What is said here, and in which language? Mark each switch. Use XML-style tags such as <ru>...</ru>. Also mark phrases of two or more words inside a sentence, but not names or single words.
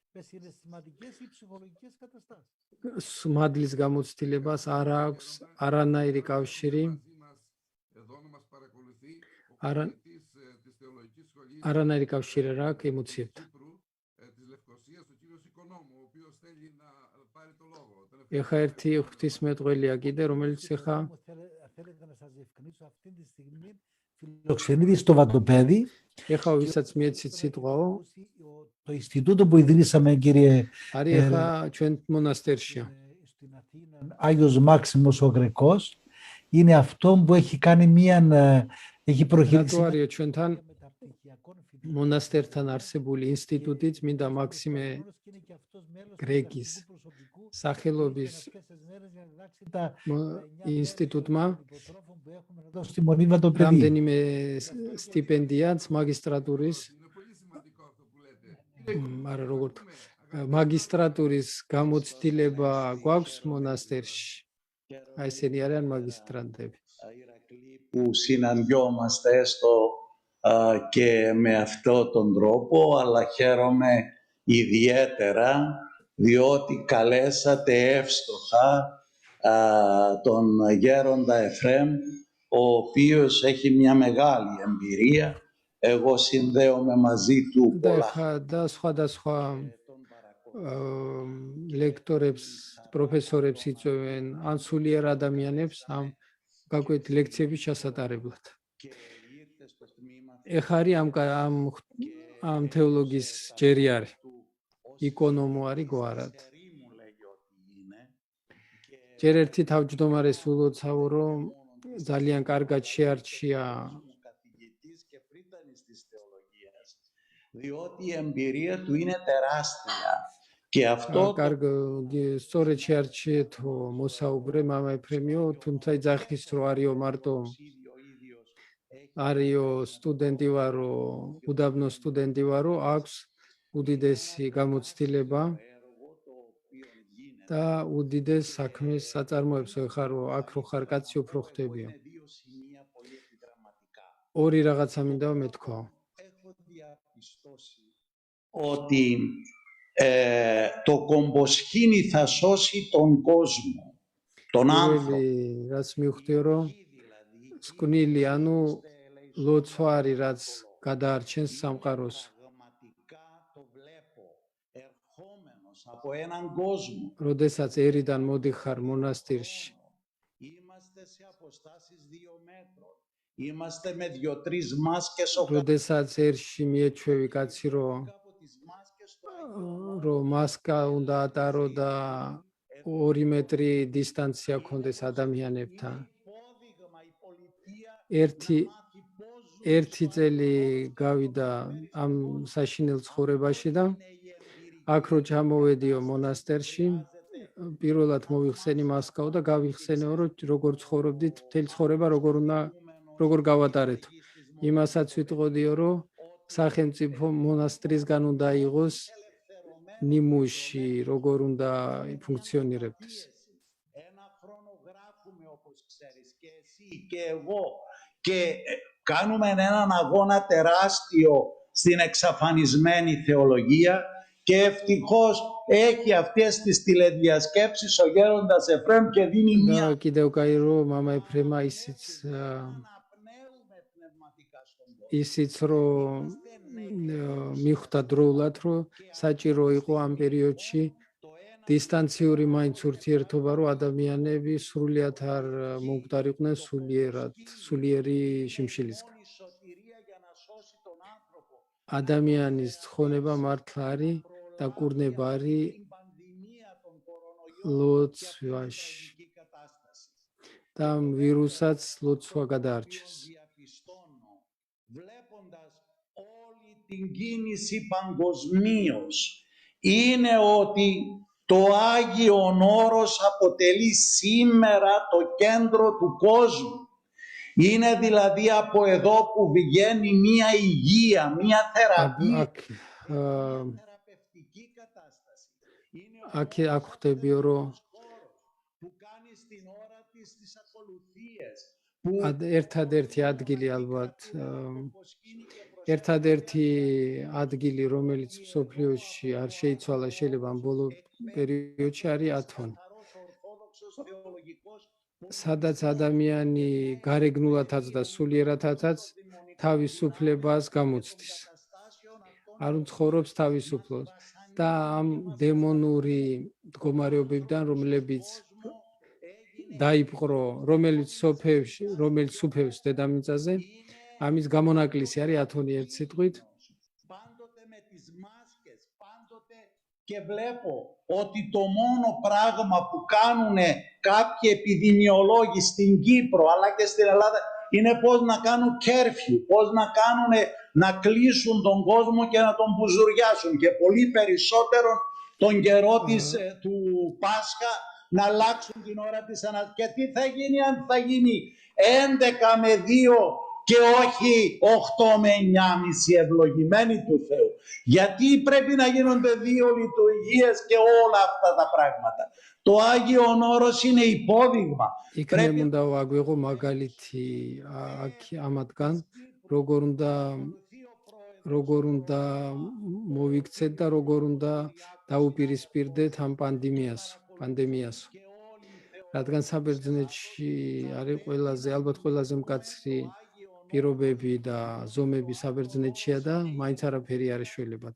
<ka>მადლის გამოცდილებას არ აქვს არანაირი კავშირი არ აქვს ემოციებთან. ეხა ერთი ღვთისმეტყველია კიდე, რომელიც ეხა</ka> <el>φιλοξενείται στο Βατοπέδι.</el> <ka>ეხა ვისაც მიეცით სიტყვაო,</ka> <el>Το Ινστιτούτο που ιδρύσαμε, κύριε,</el> <ka>არის ეხა ჩვენ მონასტერშია.</ka> <el>Άγιος Μάξιμος ο Γρεκός, είναι αυτό που έχει κάνει έχει προχειρήσει.</el> <ka>რატო არის ჩვენთან მონასტერთან არსებული ინსტიტუტი წმინდა მაქსიმე გრეკის სახელობის ინსტიტუტმა რამდენიმე სტიპენდიაც მაგისტრატურის არა როგორ მაგისტრატურის გამოცდილება გვაქვს მონასტერში. აი ესენი არიან მაგისტრანტები.</ka> <el>Που συναντιόμαστε έστω και με αυτόν τον τρόπο, αλλά χαίρομαι ιδιαίτερα διότι καλέσατε εύστοχα τον γέροντα Εφραίμ, ο οποίος έχει μια μεγάλη εμπειρία. Εγώ συνδέομαι μαζί του πολλά.</el> <ka>და სხვადასხვა ლექტორებს, პროფესორებს იწვევენ ან სულიერ ადამიანებს ამ გაკვეთ ლექციების ჩასატარებლად. ეხა არის ამ თეოლოგიის ჯერი არის. იკონომო არის გვარად. ჯერ ერთი თავმჯდომარე სულოცავო, რომ ძალიან კარგად შეარჩია</ka> <el>διότι η εμπειρία του είναι τεράστια. Και αυτό</el> <ka>სწორედ მოსაუბრე მამა ეფრემიო, თუმცა იძახის რო არისო მარტო არიო სტუდენტი ვარო, უდაბნო სტუდენტი ვარო, აქვს უდიდესი გამოცდილება და უდიდეს საქმის საწარმოებს ვეხარო, აქ რო ხარ კაცი უფრო ხდებიო. ორი რაღაცა მინდა მეთქვა.</ka> <el>Ότι το κομποσχήνι θα σώσει τον κόσμο, τον άνθρωπο.</el> <ka>რაც მივხვდი რომ სკვნილი, ანუ ლოცვარი რაც გადაარჩენს სამყაროს.</ka> <el>Από έναν κόσμο.</el> <ka>როდესაც ერიდან მოდიხარ მონასტირში.</ka> <el>Είμαστε σε αποστάσεις 2 μέτρων. Είμαστε με 2-3 μάσκες ο</el> <ka>როდესაც ერში მიეჩვევი კაცი რომ მასკა უნდა ატარო და 2 მეტრი დისტანცია ქონდეს ადამიანებთან. ერთი წელი გავიდა ამ საშინელ ცხოვრებაში და აქ რო ჩამოვედიო მონასტერში, პირველად მოვიხსენი მასკაო და გავიხსენეო რომ როგორ ცხოვრობდით, მთელი ცხოვრება როგორ გავატარეთ. იმასაც ვიტყოდიო რომ სახელმწიფო მონასტრისგან უნდა იღოს ნიმუში, როგორ უნდა ფუნქციონირებდეს.</ka> <el>Ένα χρόνο γράφουμε όπως ξέρεις και εσύ και εγώ και κάνουμε έναν αγώνα τεράστιο στην εξαφανισμένη θεολογία και ευτυχώς έχει αυτές τις τηλεδιασκέψεις ο γέροντας Εφραίμ και δίνει μια...</el> <ka>კიდევ კაი რომ მამა ეფრემა ისიც რომ მიხვდა დროულად რომ საჭირო იყო ამ პერიოდში დისტანციური მაინც ურთიერთობა, რომ ადამიანები სრულიად არ მომკვდარიყვნენ სულიერი შიმშილისგან. ადამიანის ცხონება მართლა არის და კურნება არის ლოცვაში და ვირუსაც ლოცვა გადაარჩეს.</ka> <el>Βλέποντας όλη την κίνηση παγκοσμίως είναι ότι το Άγιον Όρος αποτελεί σήμερα το κέντρο του κόσμου. Είναι δηλαδή από εδώ που βγαίνει μια υγεία, μια θεραπεία, θεραπευτική κατάσταση. Είναι</el> <ka>აქ ხდებიო რომ</ka> <el>που κάνει στην ώρα της τις ακολουθίες.</el> <ka>ერთადერთი ადგილი ალბათ ერთადერთი ადგილი რომელიც მსოფლიოში არ შეიცვალა შეიძლება ამ ბოლო პერიოდში არის ათონი. სადაც ადამიანი გარეგნულათაც და სულიერათაც თავისუფლებას გამოცდის. არ უცხოვრობს თავისუფლად და ამ დემონური მდგომარეობებიდან რომლებიც დაიპყრო, რომელიც სუფევს დედამიწაზე, ამის გამონაკლისი არის ათონი ერთ სიტყვით.</ka> <el>Και βλέπω ότι το μόνο πράγμα που κάνουν κάποιοι επιδημιολόγοι στην Κύπρο αλλά και στην Ελλάδα είναι πώς να κάνουν κέρφιου, πώς να κλείσουν τον κόσμο και να τον μπουζουριάσουν και πολύ περισσότερο τον καιρό του Πάσχα να αλλάξουν την ώρα της ανάστασης. Και τι θα γίνει αν θα γίνει 11 με 2 και όχι 8 με 9,5 ευλογημένοι του Θεού. Γιατί πρέπει να γίνονται 2 λειτουργίες και όλα αυτά τα πράγματα. Το Άγιον Όρος είναι υπόδειγμα.</el> <ka>Πρέπει უნდა ვაგვიღო მაგალითი ამათგან, როგორ უნდა მოვიქცეთ და როგორ უნდა დაუპირისპირდეთ ამ პანდემიას. რადგან საბერძნეთში არის ალბათ ყველაზე მკაცრი პირობები და ზომები საბერძნეთშია და მაინც არაფერი არ ეშველებათ.</ka>